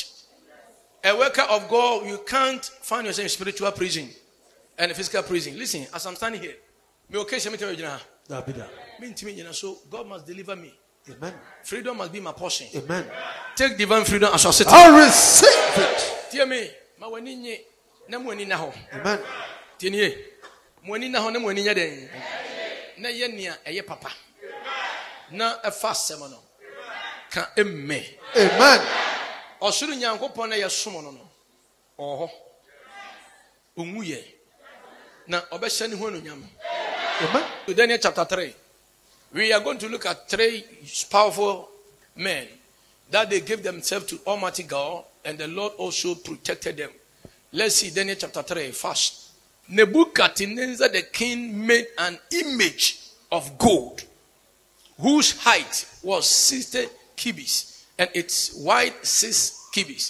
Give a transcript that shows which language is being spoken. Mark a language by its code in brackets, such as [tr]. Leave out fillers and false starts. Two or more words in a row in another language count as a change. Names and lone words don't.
[en] A worker of God, you can't find yourself in spiritual prison and physical prison. Listen, as I'm standing here, so God must deliver me. Amen. Freedom must be my portion. Amen. Take divine freedom as I sit. I receive it. Hear me. Amen. [ak] Tinie, mwani na hone mwani nyade. Na yenia eye papa. Na efase mo no. Ka emme. Amen. Osuru Nyankopon na yesomo no no. Oho. Onwuye. Na obehye ne ho anunyam. Amen. [en] Daniel chapter 3. We are going to look at 3 powerful men that they gave themselves to Almighty God, and the Lord also protected them. Let's see Daniel chapter 3 first. Nebuchadnezzar the king made an image of gold whose height was 60 cubits and its width 6 cubits.